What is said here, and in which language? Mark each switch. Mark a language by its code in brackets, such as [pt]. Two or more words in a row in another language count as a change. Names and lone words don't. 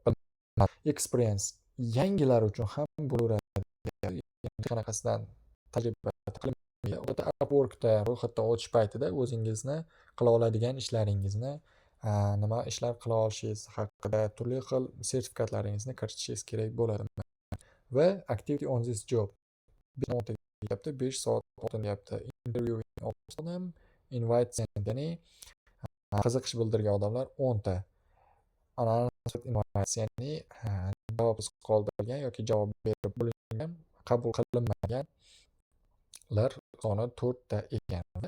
[uz] Experience yangilar uchun ham bo'laveradi. Qanaqasidan tajriba qilinmagan Upworkda ro'yxatdan o'tish paytida o'zingizni qila oladigan ishlaringizni, nima ishlar qila olishingiz haqida turli xil sertifikatlaringizni kiritishingiz kerak bo'ladi. Va [en] activity on this job [uz] 5 soat oldin deyapti. Interviewing odam, [en] invite sent, [uz] ya'ni qiziqish bildirgan odamlar 10 ta. Invite, ya'ni javobsiz qoldirilgan yoki javob berib bo'lingan, qabul qilinmaganlar soni 4 ta ekan.